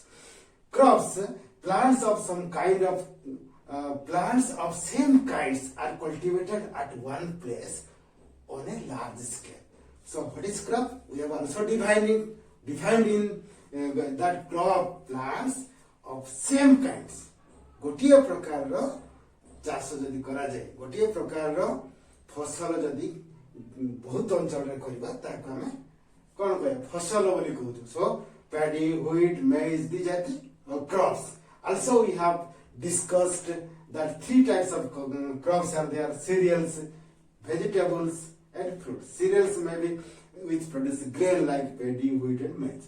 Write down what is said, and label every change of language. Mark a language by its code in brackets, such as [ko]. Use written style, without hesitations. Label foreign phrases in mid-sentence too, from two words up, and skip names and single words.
[en] Crops, plants of some kind of plants of same kinds are cultivated at one place on a large scale. So what is crop? We have also defined in that crop plants of same kinds. [or] ଗୋଟିଏ ପ୍ରକାର ର ଚାଷ ଯଦି କରା ଯାଏ ଗୋଟିଏ ପ୍ରକାର ର ଫସଲ ଯଦି ବହୁତ ଅଞ୍ଚଳ ରେ କରବା ତାକୁ ଆମେ କଣ କହେ ଫସଲ ବୋଲି କହୁ. [en] So paddy, wheat, maize, these are the crops. Also we have discussed that three types of crops are there: cereals, vegetables and fruits. Cereals maybe which produce grain like paddy, wheat and maize.